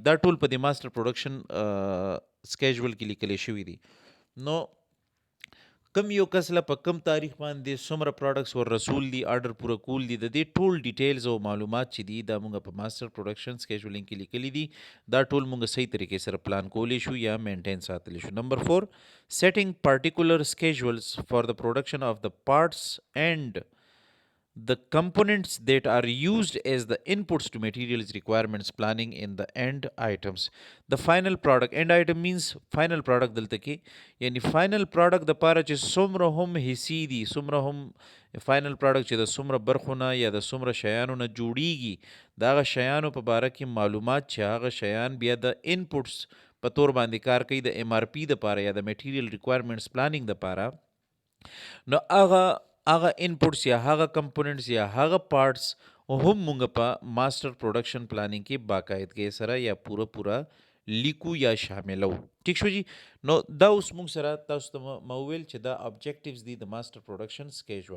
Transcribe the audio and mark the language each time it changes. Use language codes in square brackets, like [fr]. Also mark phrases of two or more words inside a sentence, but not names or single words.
[ps] دا ټول په دې [en] master production schedule [ps] کې لیکلی شوي دي. نو کم یو کس له په کم تاریخ باندې څومره پروډکټس ور رسول دي، آرډر پوره کول دي، د دې ټول ډیټیلز او معلومات چې دي دا مونږ په [en] master production scheduling [ps] کې لیکلي دي. دا ټول مونږ صحیح طریقې سره پلان کولی شو یا مینټین ساتلی شو. [en] نمبر 4 setting particular schedules for the production of the parts and the components that are used as the inputs to materials requirements planning in the end items. The final product, end item means final product [ps] دلته کې یعنی [en] final product [ps] د پاره چې څومره هم حصې دي، څومره هم [en] final product [ps] چې د څومره برخو نه یا د څومره شیانو نه جوړیږي، د هغه شیانو په باره کې معلومات چې هغه شیان بیا د inputs په تور باندې کار کوي د MRP د پاره یا د [en] material requirements planning [ps] د پاره. نو هغه انپوټس یا هغه کمپوننټس یا هغه پارټس هم مونږ په [en] master production planning [ps] کې باقاعدګۍ سره یا پوره لیکو یا شاملو. ٹھیک شو جی. نو دا اوس مونږ سره تاسو ته ما وویل چې دا ابجیکټیوز دي د [en] master production schedule.